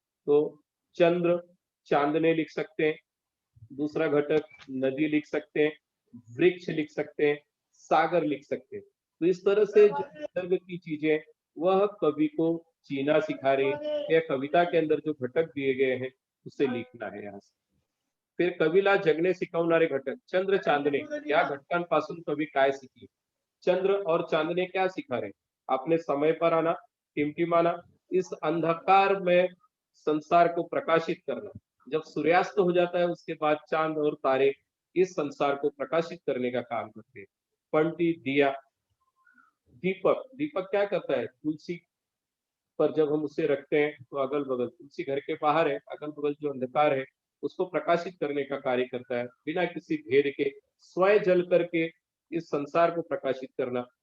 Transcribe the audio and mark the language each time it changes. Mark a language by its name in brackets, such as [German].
[Hindi] तो चंद्र चांदने लिख सकते हैं, दूसरा घटक नदी लिख सकते हैं, वृक्ष लिख सकते हैं, सागर लिख सकते हैं। तो इस तरह से जो निसर्ग की चीजें वह कवि को जीना सिखा रही है या कविता के अंदर जो घटक दिए गए हैं उसे लिखना है यहाँ से। [Marathi] फिर कवीला जगणे शिकवणारे घटक चंद्र चांदणे या घटकांपासून कवी काय शिकले। [Hindi] चंद्र और चांदने क्या सिखा रहे, अपने समय पर आना, टिमटिमाना, इस अंधकार में संसार को प्रकाशित करना। जब सूर्यास्त हो जाता है उसके बाद चांद और तारे इस संसार को प्रकाशित करने का काम करते हैं। पंटी दिया, दीपक, दीपक क्या करता है, तुलसी पर जब हम उसे रखते हैं तो अगल बगल, तुलसी घर के बाहर है, अगल बगल जो अंधकार है उसको प्रकाशित करने का कार्य करता है, बिना किसी भेद के स्वयं जल करके इस संसार को प्रकाशित करना।